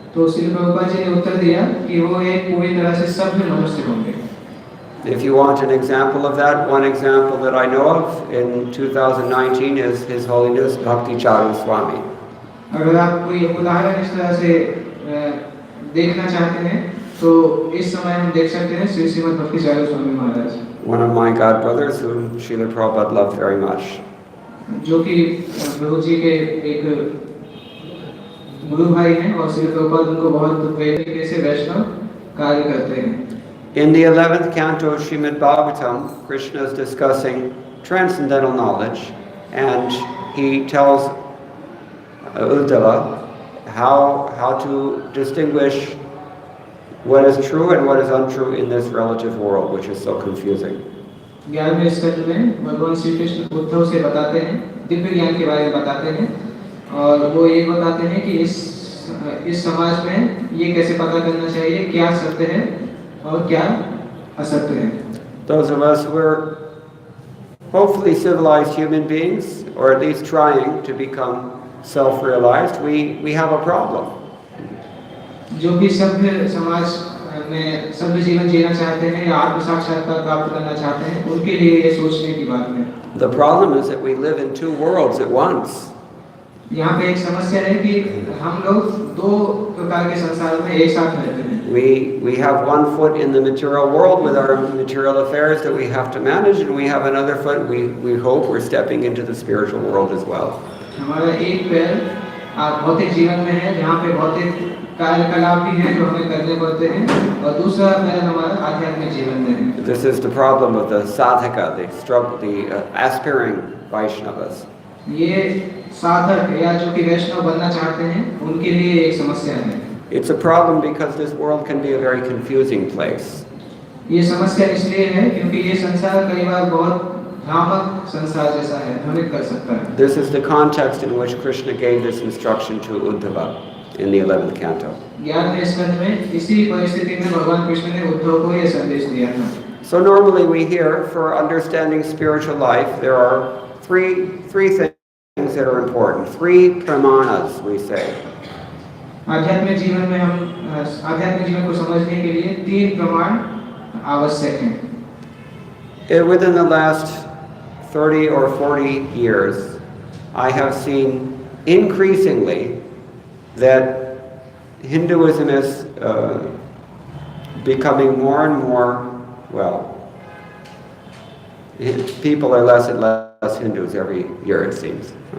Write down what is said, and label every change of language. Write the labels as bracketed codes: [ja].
[hi] तो श्रील प्रभुपाद जी ने उत्तर दिया कि वो एक पूरी तरह से सभ्य मनुष्य होंगे. [en] If you want an example of that, one example that I know of in 2019 is His Holiness Bhakti Charu Swami. [hi] अगर आप कोई उदाहरण इस तरह से देखना चाहते हैं तो इस समय हम देख सकते हैं श्री श्रीमद् भक्ति Charu Swami Maharaj. [en] One of my god brothers whom Srila Prabhupada loved very much. [hi] जो कि प्रभुजी के एक गुरु भाई हैं और श्री प्रभुपाद उनको बहुत तरीके से वैष्णव कार्य करते हैं. [en] In the 11th canto of Srimad Bhagavatam, Krishna is discussing transcendental knowledge, and he tells Uddhava how to distinguish what is true and what is untrue in this relative world, which is so confusing. [hi] 11वें स्कंद में भगवान श्री कृष्ण उद्धव से बताते हैं, दिव्य ज्ञान के बारे में बताते हैं, और वो ये बताते हैं कि इस समाज में ये कैसे पता करना चाहिए क्या सत्य है और क्या असत्य है. [en] Those of us who are hopefully civilized human beings, or at least trying to become self-realized, we have a problem. [hi] जो भी सभ्य समाज में सभ्य जीवन जीना चाहते हैं या आत्म साक्षात्कार प्राप्त करना चाहते हैं, उनके लिए ये सोचने की बात है. [en] The problem is that we live in two worlds at once. [hi] यहाँ पे एक समस्या है कि हम लोग दो प्रकार के संसार में एक साथ रहते हैं. [en] We have one foot in the material world with our material affairs that we have to manage, and we have another foot, we hope we're stepping into the spiritual world as well. [hi] हमारा एक पैर भौतिक जीवन में है जहाँ पे भौतिक कार्यकलाप भी हैं जो हमें करने पड़ते हैं, और दूसरा पैर हमारा आध्यात्मिक जीवन में है. [en] This is the problem of the sadhaka, the aspiring Vaishnavas. [hi] ये साधक या जो कि वैष्णव बनना चाहते हैं उनके लिए एक समस्या है. [en] It's a problem because this world can be a very confusing place. [hi] ये समस्या इसलिए है क्योंकि ये संसार कई बार बहुत भ्रामक संसार जैसा है, भ्रमित कर सकता है. [en] This is the context in which Krishna gave this instruction to Uddhava in the 11th canto. [hi] 11वें स्कंद में इसी परिस्थिति में भगवान कृष्ण ने उद्धव को ये संदेश दिया था. [en] So normally we hear, for understanding spiritual life, there are three things that are important. 3 pramanas, we say. [hi] आध्यात्मिक जीवन में हम आध्यात्मिक जीवन को समझने के लिए 3 प्रमाण आवश्यक हैं. [en] Within the last 30 or 40 years, I have seen increasingly that Hinduism is becoming more and more, well, people are less and less Hindus every year, it seems.